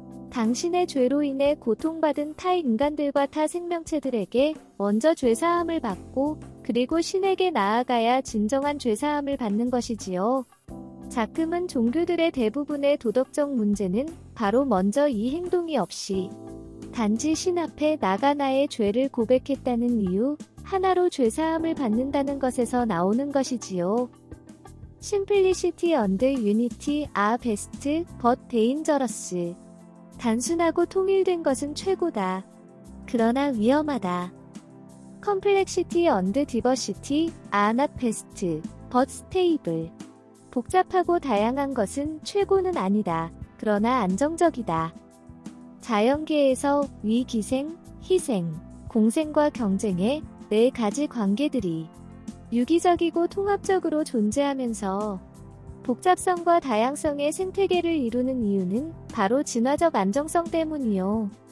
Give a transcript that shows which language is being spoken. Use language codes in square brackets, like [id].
[ko] 당신의 죄로 인해 고통받은 타 인간들과 타 생명체들에게 먼저 죄사함을 받고 그리고 신에게 나아가야 진정한 죄사함을 받는 것이지요. 작금은 종교들의 대부분의 도덕적 문제는 바로 먼저 이 행동이 없이 단지 신 앞에 나가 나의 죄를 고백했다는 이유 하나로 죄사함을 받는다는 것에서 나오는 것이지요. [en] Simplicity and unity are best, but dangerous. [ko] 단순하고 통일된 것은 최고다. 그러나 위험하다. [en] Complexity and diversity are not best, but stable. [ko] 복잡하고 다양한 것은 최고는 아니다. 그러나 안정적이다. 자연계에서 위기생, 희생, 공생과 경쟁의 네 가지 관계들이 유기적이고 통합적으로 존재하면서 복잡성과 다양성의 생태계를 이루는 이유는 바로 진화적 안정성 때문이요.